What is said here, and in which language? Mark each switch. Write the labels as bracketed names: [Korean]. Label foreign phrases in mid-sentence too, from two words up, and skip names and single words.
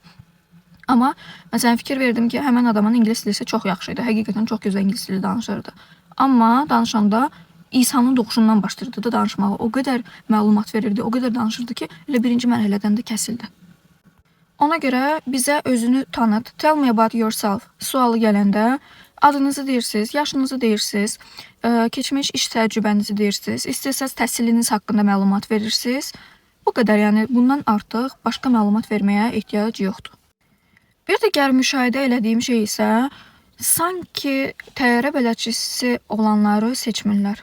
[Azerbaijani] Amma məsələn fikir verdim ki, həmən adamın ingilis dili çox yaxşı idi. Həqiqətən çox gözəl ingilis dili danışırdı. Amma danışanda İsa'nın doğuşundan başlayırdı da danışmağa. O qədər məlumat verirdi, o qədər danışırdı ki, elə birinci mərhələdən də kəsildi. Ona görə bizə özünü tanıt, [English] tell me about yourself [Azerbaijani] sualı gələndə adınızı deyirsiniz, yaşınızı deyirsiniz, keçmiş iş təcrübənizi deyirsiniz, istəsəz təhsiliniz haqqında məlumat verirsiniz. Bu qədər, yəni bundan artıq başqa məlumat verməyə ehtiyac yoxdur. Bir digər müşahidə elədiyim şey isə sanki təyyarə bələdçisi olanları seçmirlər.